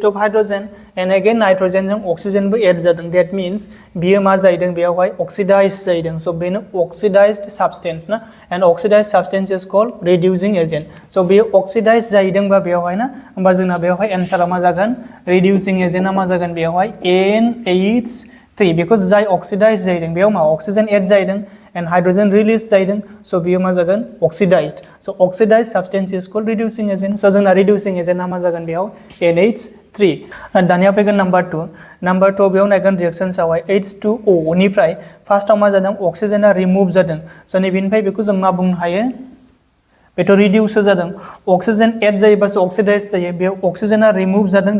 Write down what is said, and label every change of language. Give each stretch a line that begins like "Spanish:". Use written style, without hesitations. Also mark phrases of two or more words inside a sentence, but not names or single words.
English: of hydrogen and again
Bodo: नाइट्रोजेनजों अक्सिजेनबो एड जादों डेट मिन्स बियो मा जाहैदों बेयावहाय अक्सिडाइज जाहैदों स' बेनो
English: oxidized substance na and oxidize substance is called reducing agent
Bodo: स' बेयो अक्सिडाइज जाहैदोंबा बेयावहाय ना होमबा जोंना बेयावहाय एन्सारा मा जागोन
English: reducing agent
Bodo: मा जागोन बेयावहाय NH3 बिकज जाय अक्सिडाइज जाहैदों बेयाव मा अक्सिजेन एड जाहैदों
English: and hydrogen
Bodo: release जाहैदों so बेयो मा जागोन oxidized
English: so oxidized substance is called reducing agent
Bodo: so जोंना
English: reducing agent
Bodo: मा जागोन बेयाव NH3 दानिया फैगोन नम्बर 2 बेयाव नायगोन रिएक्शन्स आवहाय H2O निफ्राय फार्स्टआव मा जादों अक्सिजेना रिमुभ जादों so नैबेनिफ्राय बेखौ जों मा बुंनो हायो बेथ' रिडिउस जादों अक्सिजेन एड जायोबासो अक्सिडाइज जायो बेयाव अक्सिजेना रिमुभ जादों